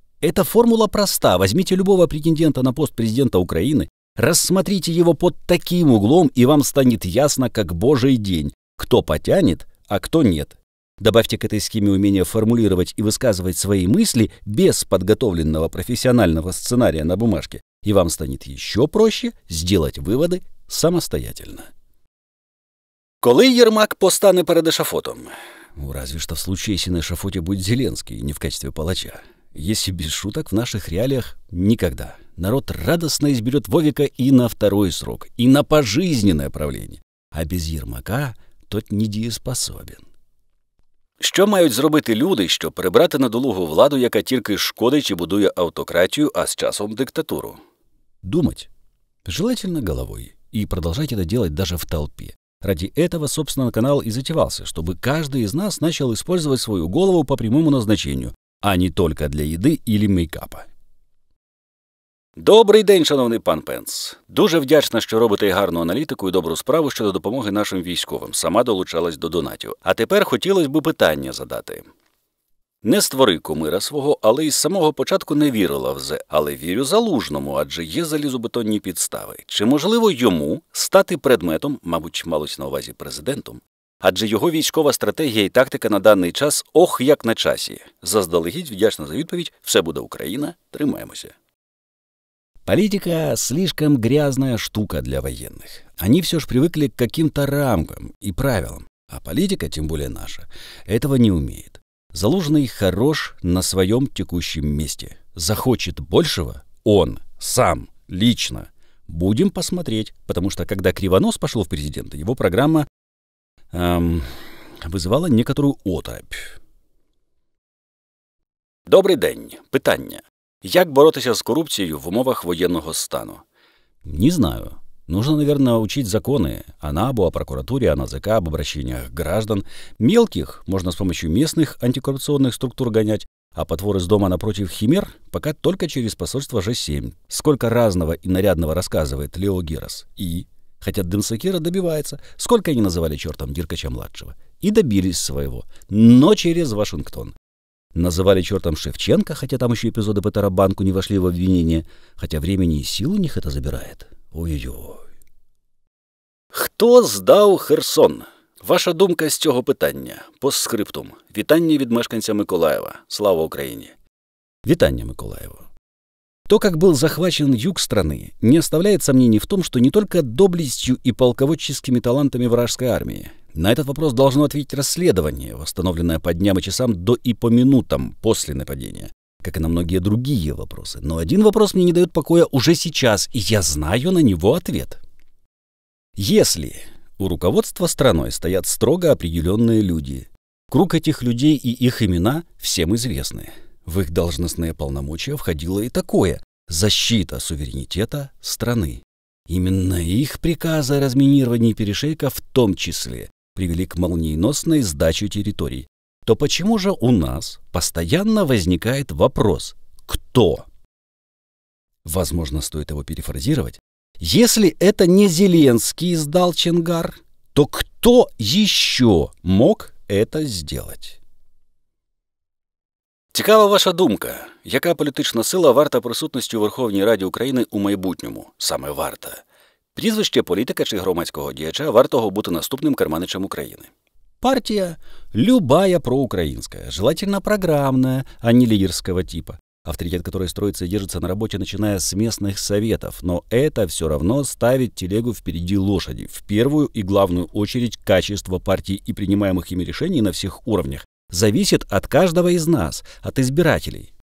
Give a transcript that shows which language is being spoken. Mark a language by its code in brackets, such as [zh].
[ru] Эта формула проста. Возьмите любого претендента на пост президента Украины, рассмотрите его под таким углом, и вам станет ясно, как божий день, кто потянет, а кто нет. Добавьте к этой схеме умение формулировать и высказывать свои мысли без подготовленного профессионального сценария на бумажке, и вам станет еще проще сделать выводы самостоятельно. [uk] Коли Єрмак постане перед эшафотом? [ru] Разве что в случае, если на эшафоте будет Зеленский, не в качестве палача. Если без шуток, в наших реалиях никогда. Народ радостно изберет Вовика и на второй срок, и на пожизненное правление. А без Єрмака тот недієспособен. [uk] Що мають зробити люди, щоб прибрати недолугу владу, яка тільки шкодить і будує автократію, а з часом диктатуру? [ru] Думать. Желательно головой. И продолжать это делать даже в толпе. Ради этого, собственно, канал и затевался, чтобы каждый из нас начал использовать свою голову по прямому назначению, а не только для їди или мейкапа. [uk] Добрий день, шановний пан Пенс. Дуже вдячна, що робите гарну аналітику і добру справу щодо допомоги нашим військовим. Сама долучалась до донатів. А тепер хотілося б питання задати. Не створи кумира свого, але із самого початку не вірила в зе. Але вірю Залужному, адже є залізобетонні підстави. Чи можливо йому стати предметом, мабуть, малось на увазі президентом? Адже його військова стратегія і тактика на даний час ох як на часі. Заздалегідь вдячна за відповідь. Все буде Україна. Тримаємося. [ru] Политика – слишком грязная штука для военных. Они все же привыкли к каким-то рамкам и правилам. А политика, тем более наша, этого не умеет. Залужный хорош на своем текущем месте. Захочет большего – он, сам, лично. Будем посмотреть, потому что когда Кривонос пошел в президенты, его программа вызывала некоторую оторопь. [uk] Добрий день. Питання. Як боротися з [ru] коррупцией [uk] в умовах военного стану? [ru] Не знаю. Нужно, наверное, учить законы о НАБУ, о прокуратуре, о НАЗК, об обращениях граждан. Мелких можно с помощью местных антикоррупционных структур гонять, а потвор из дома напротив химер пока только через посольство Ж7. Сколько разного и нарядного рассказывает Лео Герас. И, хотя Демсакира добивается, сколько они называли чертом Деркача-младшего. И добились своего, но через Вашингтон. Называли чертом Шевченко, хотя там еще эпизоды по Тарабанку не вошли в обвинение, хотя времени и сил у них это забирает. [uk] Ой-ой-ой. Хто здав Херсон? Ваша думка з цього питання. Постскриптум. Вітання від мешканця Миколаєва. Слава Україні. Вітання, Миколаева. [ru] То, как был захвачен юг страны, не оставляет сомнений в том, что не только доблестью и полководческими талантами вражеской армии. На этот вопрос должно ответить расследование, восстановленное по дням и часам до и по минутам после нападения, как и на многие другие вопросы. Но один вопрос мне не дает покоя уже сейчас, и я знаю на него ответ. Если у руководства страной стоят строго определенные люди, круг этих людей и их имена всем известны. В их должностные полномочия входило и такое – защита суверенитета страны. Именно их приказы о разминировании перешейка в том числе привели к молниеносной сдаче территорий. То почему же у нас постоянно возникает вопрос «Кто?». Возможно, стоит его перефразировать. Если это не Зеленский сдал Чонгар, то кто еще мог это сделать? [uk] Цікава ваша думка. Яка політична сила варта присутності у Верховній Раді України у майбутньому? Саме варта. Прізвище політика чи громадського діяча вартого бути наступним керманичем України. [ru] Партия любая проукраинская, желательно программная, а не лидерского типа, авторитет которой строится и держится на работе, начиная с местных советов, но это все равно ставит телегу впереди лошади, в первую и главную очередь качество партии и принимаемых ими решений на всех уровнях зависит от каждого из нас, от избирателей.